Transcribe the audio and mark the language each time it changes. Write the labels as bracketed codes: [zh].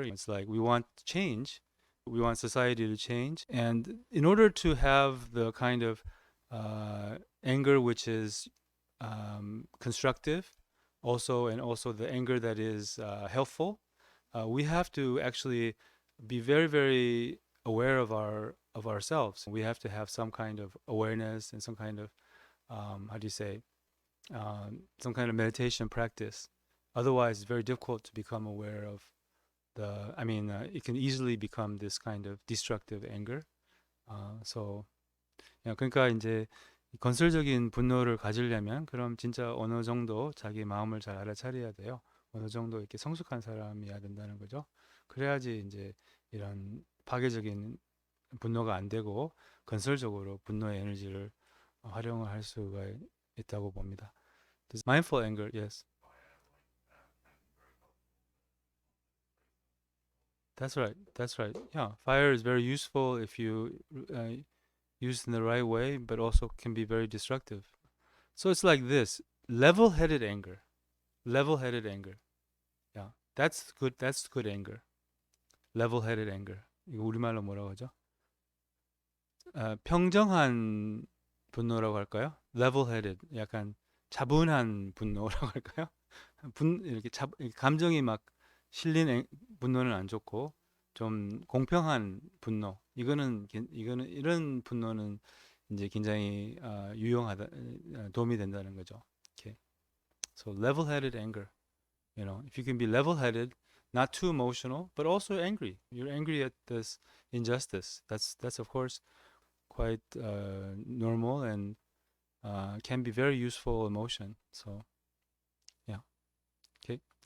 [en] It's like we want change, we want society to change, and in order to have the kind of anger which is constructive, also the anger that is helpful, we have to actually be very very aware of ourselves. We have to have some kind of awareness and some kind of how do you say some kind of meditation practice. Otherwise, it's very difficult to become aware of it can easily become this kind of destructive anger. So, [ko] 그러니까 이제 건설적인 분노를 가지려면 그럼 진짜 어느 정도 자기 마음을 잘 알아차려야 돼요. 어느 정도 이렇게 성숙한 사람이어야 된다는 거죠. 그래야지 이제 이런 파괴적인 분노가 안 되고 건설적으로 분노의 에너지를 활용을 할 수가 있다고 봅니다. [en] This mindful anger, yes. That's right. That's right. Yeah, fire is very useful if you used in the right way, but also can be very destructive. So it's like this: level-headed anger, level-headed anger. Yeah, that's good. That's good anger. level-headed anger. [ko] 이거 우리말로 뭐라고 하죠? 평정한 분노라고 할까요? level-headed, 약간 차분한 분노라고 할까요? 이렇게 감정이 막 실린 분노는 안 좋고 좀 공평한 분노. 이거는 이런 분노는 이제 굉장히 유용하다, 도움이 된다는 거죠. [en] Okay. So level-headed anger. If you can be level-headed, not too emotional, but also angry. You're angry at this injustice. That's of course quite normal and can be very useful emotion. So yeah. Okay.